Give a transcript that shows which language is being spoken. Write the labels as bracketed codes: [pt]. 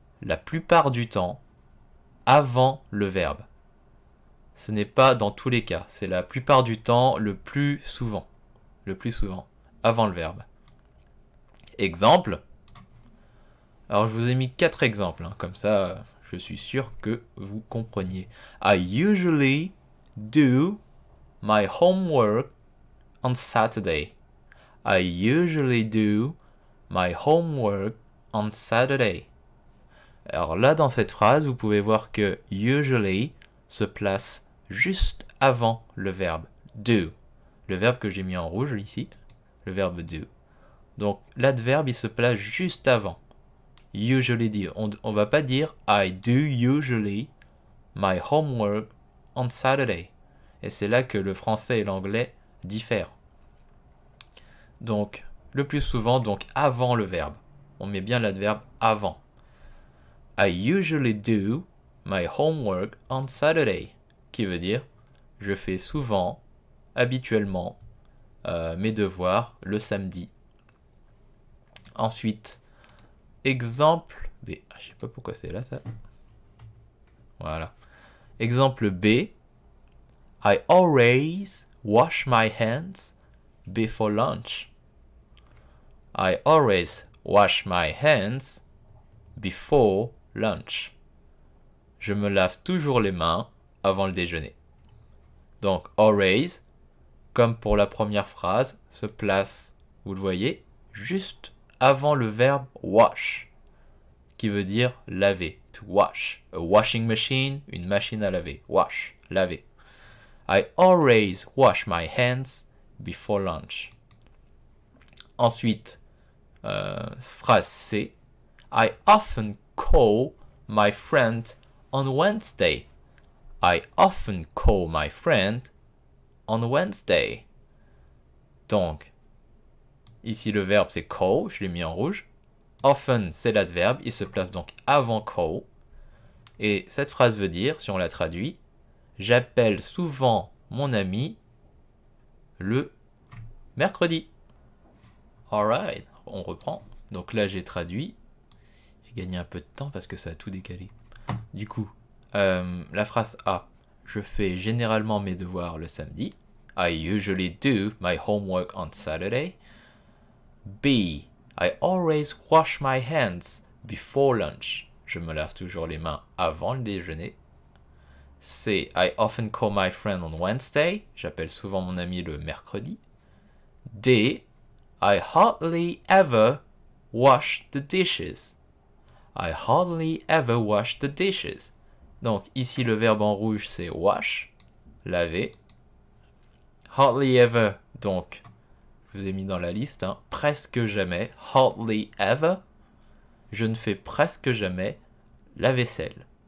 [fr] la plupart du temps avant le verbe. Ce n'est pas dans tous les cas, c'est la plupart du temps, le plus souvent, avant le verbe. Exemple. Alors je vous ai mis 4 exemples, hein, comme ça je suis sûr que vous compreniez. [en] I usually do my homework on Saturday. I usually do my homework on Saturday. [fr] Alors là, dans cette phrase, vous pouvez voir que usually se place juste avant le verbe do. Le verbe que j'ai mis en rouge ici, le verbe do. Donc l'adverbe, il se place juste avant. [en] Usually do. [fr] On va pas dire [en] I do usually my homework on Saturday. [fr] Et c'est là que le français et l'anglais diffèrent. Donc, le plus souvent, donc avant le verbe. On met bien l'adverbe avant. I usually do my homework on Saturday. Qui veut dire, je fais souvent, habituellement, mes devoirs le samedi. Ensuite, exemple B. Je sais pas pourquoi c'est là ça. Voilà. Exemple B. [en] I always wash my hands before lunch. I always wash my hands before lunch. [fr] Je me lave toujours les mains avant le déjeuner. Donc, always, comme pour la première phrase, se place, vous le voyez, juste avant le verbe wash, qui veut dire laver, to wash. [en] A washing machine, [fr] une machine à laver. Wash, laver. [en] I always wash my hands before lunch. [fr] Ensuite, phrase C. [en] I often call my friend on Wednesday. I often call my friend on Wednesday. [fr] Donc, ici le verbe c'est call, je l'ai mis en rouge. Often c'est l'adverbe, il se place donc avant call. Et cette phrase veut dire, si on la traduit, j'appelle souvent mon ami le mercredi. Alright, on reprend. Donc là j'ai traduit. J'ai gagné un peu de temps parce que ça a tout décalé. Du coup, la phrase A. Je fais généralement mes devoirs le samedi. [en] I usually do my homework on Saturday. B. I always wash my hands before lunch. [fr] Je me lave toujours les mains avant le déjeuner. C. [en] I often call my friend on Wednesday. [fr] J'appelle souvent mon ami le mercredi. D. [en] I hardly ever wash the dishes. I hardly ever wash the dishes. [fr] Donc ici le verbe en rouge c'est wash, laver. Hardly ever, donc je vous ai mis dans la liste, hein, presque jamais. Hardly ever, je ne fais presque jamais la vaisselle.